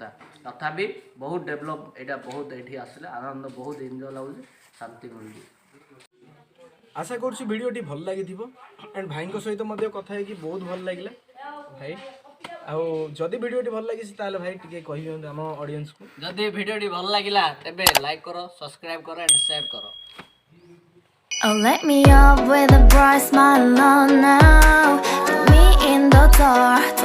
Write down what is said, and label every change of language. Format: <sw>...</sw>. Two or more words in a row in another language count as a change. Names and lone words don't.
<or>ତଥାପି ବହୁତ ଡେଭଲପ୍ ଏଇଟା ବହୁତ ଏଇଠି ଆସିଲେ ଆନନ୍ଦ ବହୁତ ଏନ୍ଜୟ ଲାଗୁଛି ଶାନ୍ତି ମିଳୁଛି। ଆଶା କରୁଛି ଭିଡ଼ିଓଟି ଭଲ ଲାଗିଥିବ ଆଣ୍ଡ ଭାଇଙ୍କ ସହିତ ମଧ୍ୟ କଥା ହେଇକି ବହୁତ ଭଲ ଲାଗିଲା ଭାଇ। ଆଉ ଯଦି ଭିଡ଼ିଓଟି ଭଲ ଲାଗିଛି ତାହେଲେ ଭାଇ ଟିକେ କହିଦିଅନ୍ତୁ ଆମ ଅଡ଼ିଏନ୍ସକୁ। ଯଦି ଭିଡ଼ିଓଟି ଭଲ ଲାଗିଲା ତେବେ ଲାଇକ୍ କର, ସବସ୍କ୍ରାଇବ୍ କର</or> <en>and share</en> <or>କର।</or> <en>Oh, let me up with a bright smile on now. Put me in the dark.</en>